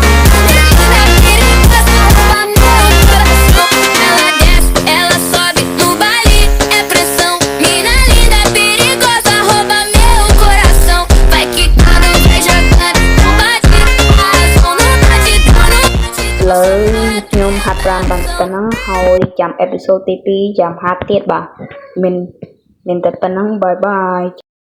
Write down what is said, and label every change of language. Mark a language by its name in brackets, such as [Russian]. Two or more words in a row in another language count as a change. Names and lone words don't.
[Portuguese] Mina linda, perigosa, rouba meu coração. Ela desce, ela sobe, no baile é pressão. Mina linda, perigosa, rouba meu coração. Vai quicando, vai jogando, não bate a razão. No batidão, [Khmer] ឥឡូវខ្ញុំហាត់ប្រាណបានប៉ុណ្ណឹងហើយចាំអេពីសូតទី2ចាំហាត់ទៀតបាទមានតែប៉ុណ្ណឹង [English] bye bye